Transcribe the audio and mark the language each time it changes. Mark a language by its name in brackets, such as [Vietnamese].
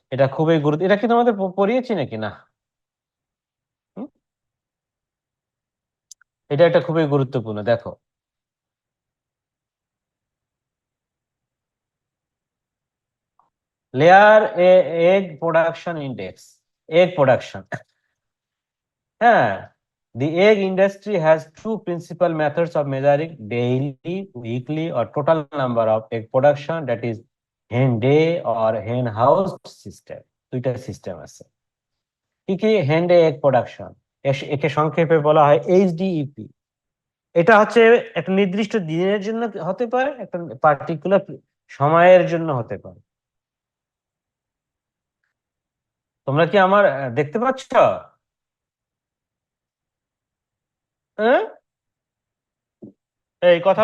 [Bangla] এটা খুবই গুরুত্ব, এটা কি তোমাদের পড়িয়েছি নাকি না? হুম? এটা একটা খুবই গুরুত্বপূর্ণ, দেখো। [English] Layer egg production index, egg production. হ্যাঁ, the egg industry has two principal methods of measuring daily, weekly or total number of egg production, that is hen day or hen house system। [Bangla] দুইটা system আছে। কি কি? hen day egg production, একে সংক্ষেপে বলা হয় HDEP। এটা হচ্ছে একটা নির্দিষ্ট দিনের জন্য হতে পারে, একটা পার্টিকুলার সময়ের জন্য হতে পারে। তোমরা কি আমার দেখতে পাচ্ছ? হ্যাঁ, এই কথা